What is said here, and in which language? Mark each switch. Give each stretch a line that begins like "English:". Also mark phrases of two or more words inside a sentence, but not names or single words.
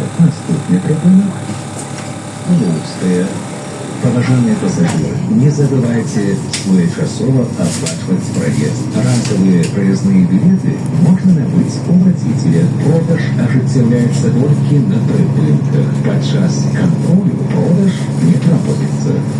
Belarusian: Наступный припынок. Луцкая.
Russian: Уважаемые пассажиры, не забывайте своечасово оплачивать проезд. Разовые проездные билеты можно набыть у водителя.
Belarusian: Продаж ажыццяўляецца толькі на прыпынках. Падчас кантролю продаж не проводится.